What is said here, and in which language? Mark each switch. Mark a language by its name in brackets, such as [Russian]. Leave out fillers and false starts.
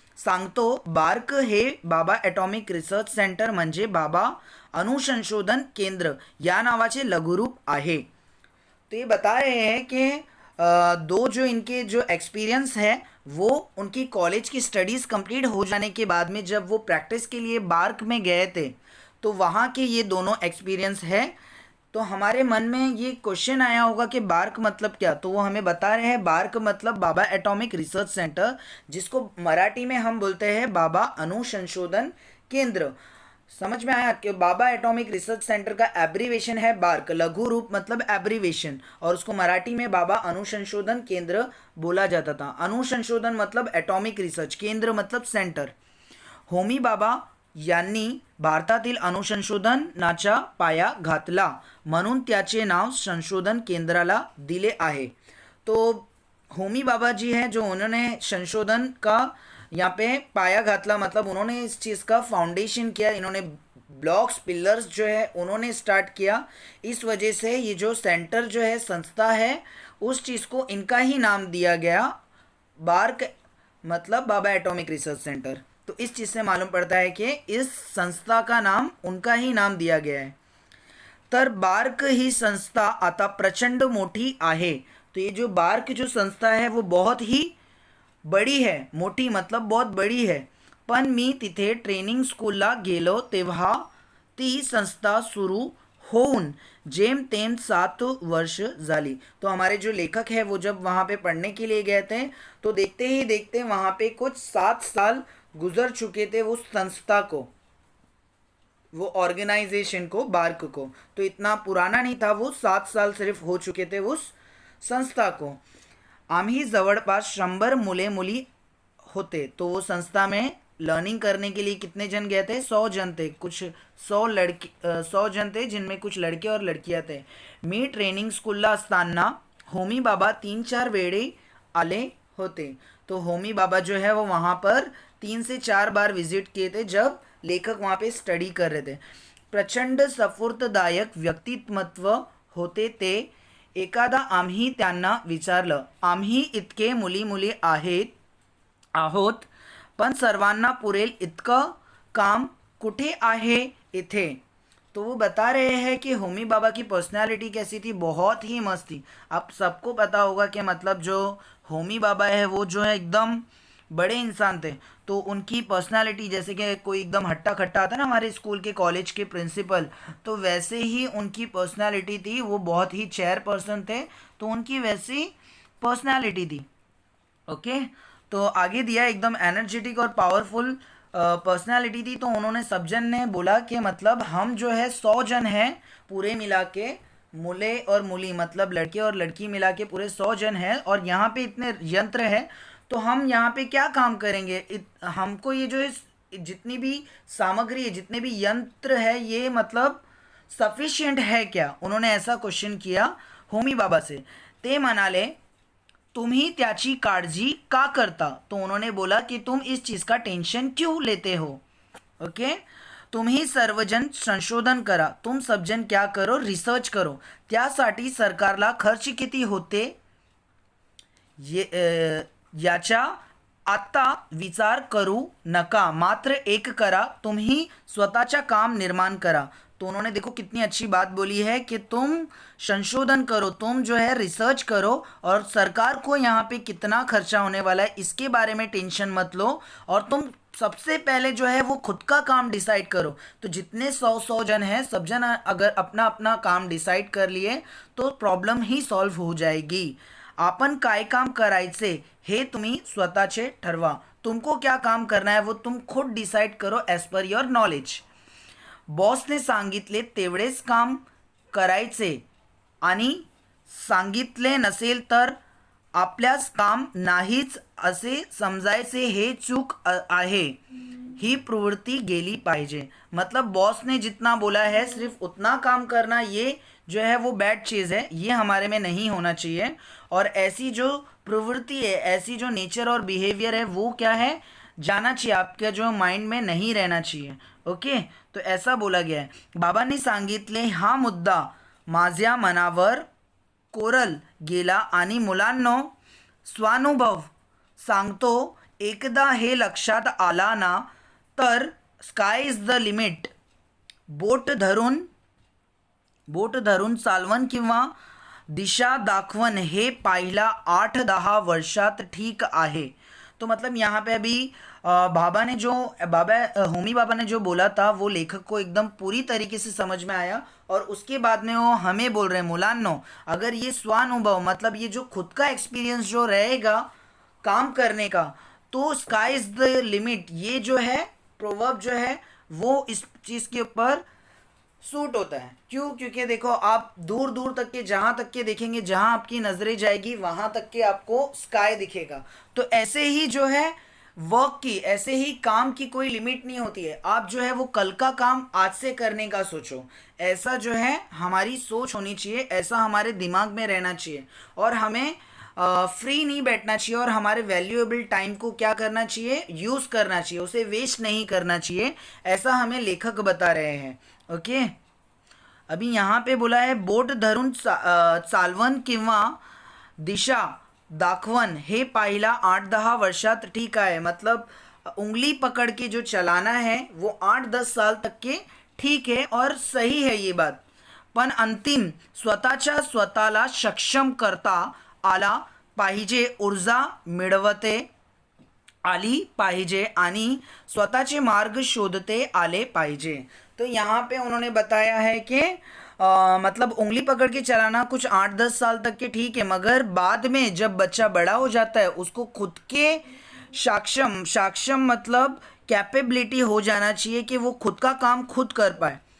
[Marathi] सांगतो बार्क हे बाबा ॲटॉमिक रिसर्च सेंटर म्हणजे बाबा अणुसंशोधन केंद्र या नावाचे लघुरूप आहे. [Hindi] तो ये बता रहे हैं कि दो जो इनके जो एक्सपीरियंस है वो उनकी कॉलेज की स्टडीज़ कंप्लीट हो जाने के बाद में जब वो प्रैक्टिस के लिए बार्क में गए थे तो वहाँ के ये दोनों एक्सपीरियंस है. तो हमारे मन में ये क्वेश्चन आया होगा कि बार्क मतलब क्या, तो वो हमें बता रहे हैं बार्क मतलब बाबा एटॉमिक रिसर्च सेंटर, जिसको मराठी में हम बोलते हैं बाबा अणुसंशोधन केंद्र. समझ में आया कि बाबा एटॉमिक रिसर्च सेंटर का एब्रीवेशन है बार्क, लघु रूप मतलब एब्रीवेशन, और उसको मराठी में बाबा अणुसंशोधन केंद्र बोला जाता था. अणुसंशोधन मतलब एटॉमिक रिसर्च, केंद्र मतलब सेंटर. [Marathi] होमी बाबा यांनी भारतातील अणुसंशोधनाचा पाया घातला म्हणून त्याचे नाव संशोधन केंद्राला दिले आहे. [Hindi] तो होमी बाबा जी हैं जो उन्होंने संशोधन का यहाँ पे [Marathi] पाया घातला, [Hindi] मतलब उन्होंने इस चीज़ का फाउंडेशन किया, इन्होंने ब्लॉक्स पिलर्स जो है उन्होंने स्टार्ट किया. इस वजह से ये जो सेंटर जो है संस्था है उस चीज़ को इनका ही नाम दिया गया, बार्क मतलब बाबा एटॉमिक रिसर्च सेंटर. तो इस चीज़ से मालूम पड़ता है कि इस संस्था का नाम उनका ही नाम दिया गया है. [Marathi] तर बार्क ही संस्था आता प्रचंड मोठी आहे. [Hindi] तो ये जो बार्क जो संस्था है वो बहुत ही बड़ी है, मोठी मतलब बहुत बड़ी है. [Marathi] पण मी तिथे ट्रेनिंग स्कूलला गेलो तेव्हा ती संस्था सुरू होऊन जेमतेम 7 वर्ष झाली. [Hindi] तो हमारे जो लेखक है वो जब वहाँ पे पढ़ने के लिए गए थे तो देखते ही देखते वहाँ पे कुछ 7 साल गुजर चुके थे उस संस्था को, वो ऑर्गेनाइजेशन को, बार्क को. तो इतना पुराना नहीं था वो, 7 साल सिर्फ हो चुके थे उस संस्था को. [Marathi] आम्ही जवळपास 100 मुले मुली होते. [Hindi] तो वो संस्था में लर्निंग करने के लिए कितने जन गए थे? 100 जन थे. कुछ 100 जन थे जिनमें कुछ लड़के और लड़कियां थे. [Marathi] मी ट्रेनिंग स्कूलला असताना होमी बाबा 3-4 वेळे आले होते. [Hindi] तो होमी बाबा जो है वो वहाँ पर 3 से 4 बार विजिट किए थे जब लेखक वहाँ पे स्टडी कर रहे थे. [Marathi] प्रचंड स्फूर्तदायक व्यक्तिमत्व होते ते. एकादा आम्ही त्यांना विचारलं, आम्ही इतके मुली मुली आहोत पण सर्वांना पुरेल इतकं काम कुठे आहे इथे. [Hindi] तो वो बता रहे हैं कि होमी बाबा की पर्सनालिटी कैसी थी, बहुत ही मस्त थी. आप सबको पता होगा कि मतलब जो होमी बाबा है वो जो है एकदम बड़े इंसान थे. तो उनकी पर्सनालिटी जैसे कि कोई एकदम हट्टा खट्टा आता है ना हमारे स्कूल के कॉलेज के प्रिंसिपल, तो वैसे ही उनकी पर्सनालिटी थी. वो बहुत ही चेयर पर्सन थे तो उनकी वैसी पर्सनालिटी थी. ओके, तो आगे दिया एकदम एनर्जेटिक और पावरफुल पर्सनालिटी थी. तो उन्होंने सब जन ने बोला कि मतलब हम जो है 100 जन हैं पूरे मिला के, मुले और मुली मतलब लड़के और लड़की मिला के पूरे 100 जन हैं, और यहाँ पे इतने यंत्र हैं तो हम यहाँ पे क्या काम करेंगे. हमको ये जो है जितनी भी सामग्री है, जितने भी यंत्र है, ये मतलब सफिशिएंट है क्या. उन्होंने ऐसा क्वेश्चन किया होमी बाबा से. [Marathi] ते म्हणाले तुम्ही त्याची काळजी का करता. [Hindi] तो उन्होंने बोला कि तुम इस चीज़ का टेंशन क्यों लेते हो. ओके, [Marathi] तुम्ही सर्वजन संशोधन करा, [Hindi] तुम सब जन क्या करो, रिसर्च करो. [Marathi] त्यासाठी सरकारला खर्च किती होते याचा आत्ता विचार करू नका, मात्र एक करा, तुम्ही स्वतःचा काम निर्माण करा. [Hindi] तो उन्होंने देखो कितनी अच्छी बात बोली है कि तुम संशोधन करो, तुम जो है रिसर्च करो, और सरकार को यहाँ पे कितना खर्चा होने वाला है इसके बारे में टेंशन मत लो, और तुम सबसे पहले जो है वो खुद का काम डिसाइड करो. तो जितने 100 जन हैं सब जन अगर अपना अपना काम डिसाइड कर लिए तो प्रॉब्लम ही सॉल्व हो जाएगी. [Marathi] आपण काय काम करायचे हे तुम्ही स्वतःचे ठरवा. [Hindi] तुमको क्या काम करना है वो तुम खुद डिसाइड करो [English] As per your knowledge. [Marathi] बॉसने सांगितले तेवढेच काम करायचे आणि सांगितले नसेल तर आपल्यास काम नाहीच असे समजायचे, हे चूक आहे. ही प्रवृत्ति गेली पाहिजे. [Hindi] मतलब बॉस ने जितना बोला है सिर्फ उतना काम करना, ये जो है वो बैड चीज़ है, ये हमारे में नहीं होना चाहिए. और ऐसी जो प्रवृत्ति है, ऐसी जो नेचर और बिहेवियर है वो क्या है, जाना चाहिए, आपके जो माइंड में नहीं रहना चाहिए. ओके, तो ऐसा बोला गया है. [Marathi] बाबांनी सांगितले हा मुद्दा माझ्या मनावर कोरल गेला आणि मुलांनो स्वानुभव सांगतो एकदा हे लक्षात आला ना तर [English] Sky is the limit. [Marathi] बोट धरून चालवण किंवा दिशा दाखवण हे पाहिला 8-10 वर्षात ठीक आहे. [Hindi] तो मतलब यहाँ पे अभी होमी बाबा ने जो बोला था वो लेखक को एकदम पूरी तरीके से समझ में आया. और उसके बाद में वो हमें बोल रहे हैं, मुलान्नो, अगर ये स्वानुभव मतलब ये जो खुद का एक्सपीरियंस जो रहेगा काम करने का, तो [English] sky is the limit, [Hindi] ये जो है प्रोवर्ब जो है वो इस चीज़ के ऊपर सूट होता है. क्यों? क्योंकि देखो, आप दूर दूर तक के जहाँ तक के देखेंगे, जहाँ आपकी नज़रें जाएगी वहाँ तक के आपको स्काई दिखेगा. तो ऐसे ही जो है वर्क की, ऐसे ही काम की कोई लिमिट नहीं होती है. आप जो है वो कल का काम आज से करने का सोचो. ऐसा जो है हमारी सोच होनी चाहिए, ऐसा हमारे दिमाग में रहना चाहिए. और हमें फ्री नहीं बैठना चाहिए और हमारे वैल्यूएबल टाइम को क्या करना चाहिए, यूज़ करना चाहिए, उसे वेस्ट नहीं करना चाहिए. ऐसा हमें लेखक बता रहे हैं. ओके, अभी यहाँ पे बोला है [Marathi] बोट धरून चालवण किंवा दिशा दाखवण हे पाहिला 8-10 वर्षात ठीक आहे. [Hindi] मतलब उंगली पकड़ के जो चलाना है वो 8-10 साल तक के ठीक है और सही है ये बात. [Marathi] पण अंतिम स्वतःला सक्षम करता आला पाहिजे, ऊर्जा मिळवते आली पाहिजे आणि स्वतःचे मार्ग शोधते आले पाहिजे. [Hindi] तो यहाँ पे उन्होंने बताया है कि मतलब उंगली पकड़ के चलाना कुछ 8-10 साल तक के ठीक है, मगर बाद में जब बच्चा बड़ा हो जाता है उसको खुद के सक्षम मतलब कैपेबिलिटी हो जाना चाहिए कि वो खुद का काम खुद कर पाए.